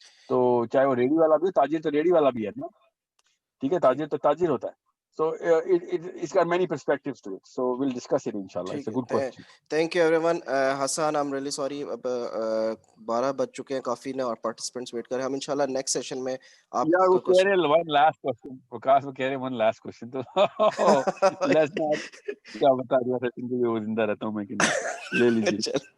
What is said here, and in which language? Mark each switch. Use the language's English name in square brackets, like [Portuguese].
[Urdu] تو چاہے وہ ریڈی والا بھی ہو, تاجر تو ریڈی والا بھی ہے نا, ٹھیک ہے, تاجر تو تاجر ہوتا ہے. [English] So it's got many perspectives to it. So we'll discuss it inshallah. It's a good question. Thank you everyone. Hassan, I'm really sorry. [Urdu] اب 12 بج چکے ہیں کافی نے, اور [English] participants wait [Urdu] کر رہے ہیں. ہم انشاءاللہ [English] next session [Urdu] میں آپ یا وہ کہہ رہے [English] one last question. [Urdu] وکاس وہ کہہ رہے one last question. تو [English] let's not [Urdu] کیا بتا رہا سیشن کے لیے وہ زندہ رہتا ہوں میں کہ نہیں, لے لیجیے.